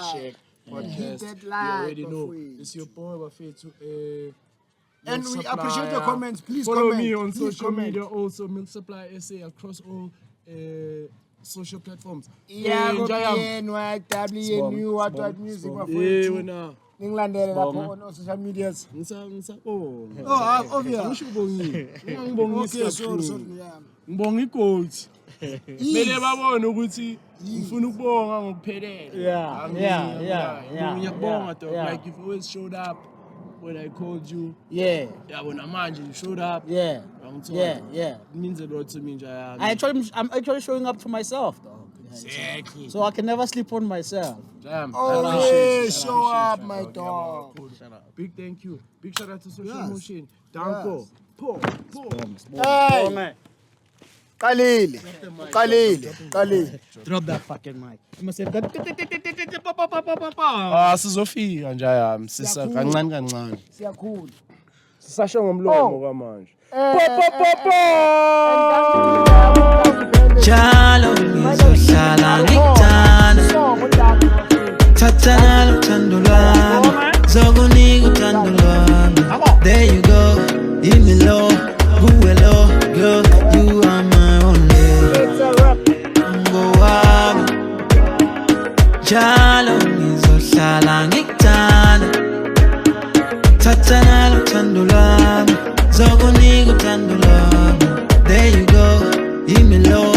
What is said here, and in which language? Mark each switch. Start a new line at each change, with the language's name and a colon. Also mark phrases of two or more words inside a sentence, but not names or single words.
English: in the Shack podcast. You already know. It's your boy Buffet to and we appreciate your comments. Please follow comment. me on social media also, Milk Supply SA across all social platforms. Yeah, what music
Zulu: Ngilandele lapho
English: on social medias.
Zulu: Ngibonga iGoat. Mele babone ukuthi ngifuna ukubonga ngokuphelele.
English: Yeah. Ngiyabonga dog, like you've always showed up when I called you. Yeah.
Zulu: Yabona manje
English: you showed up. Yeah. It means a lot to me, Njayami. I'm actually showing up for myself, though. Exactly. So I can never sleep on myself. Damn. Show up, my dog. Big thank you. Big shout out to Social Motion. Danko. Po. Hey. Khalil. Drop that fucking mic. I must say that.
Zulu: Sizofika Njayami. Sisa kancane. Siyakhula. Sisasho ngomlomo kwamanje. Jalo ngizohlala ngikuthanda thathana luthando lwami zokunika uthando lwami.
English: There you go, give me low, kuwe low, girl, you are my only.
Zulu: Ngowami jalo ngizohlala ngikuthanda thathana luthando lwami zokunika uthando lwami.
English: There you go, give me